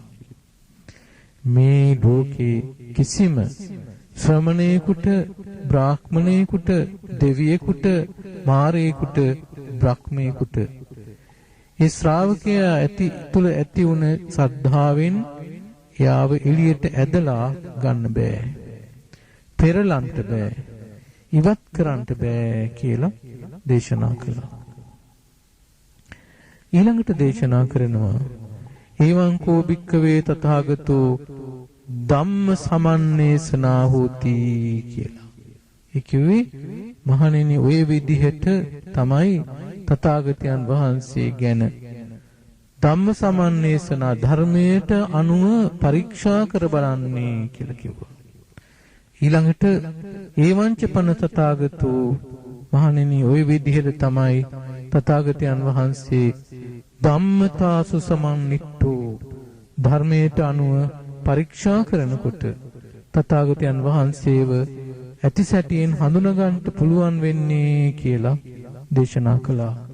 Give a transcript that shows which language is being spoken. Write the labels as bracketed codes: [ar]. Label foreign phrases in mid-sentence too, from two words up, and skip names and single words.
[si] මේ ලෝකේ කිසිම ශ්‍රමණේකුට බ්‍රාහ්මණේකුට දෙවියෙකුට මාරේකුට බ්‍රහ්මේකුට ඒ ශ්‍රාවකයා තුල ඇති වුණ ශ්‍රද්ධාවෙන් යාව එළියට ඇදලා ගන්න බෑ. පෙරලන්ට බෑ. ඉවත් කරන්න බෑ කියලා දේශනා කළා. ඊළඟට දේශනා කරනවා [pi] එවං කෝ භික්ඛවේ තථාගතෝ ධම්ම සමන්නේසනා හෝති [si] කියලා. ඒ කිව්වේ මහණෙනි ඔය විදිහට තමයි තථාගතයන් වහන්සේ ගැන [pi] ධම්ම සමන්නේසනා [si] ධර්මයට අනුව පරීක්ෂා කර බලන්නේ කියලා කිව්වා. ඊළඟට [pi] ඒවංච පන තථාගතෝ [si] මහණෙනි ওই විදිහට තමයි තථාගතයන් වහන්සේ [pi] ධම්මතාසු සමන්නිට්ඨෝ [si] ධර්මයට අනුව පරීක්ෂා කරනකොට තථාගතයන් වහන්සේව ඇතිසැටියෙන් හඳුනා ගන්නට පුළුවන් වෙන්නේ කියලා දේශනා කළා.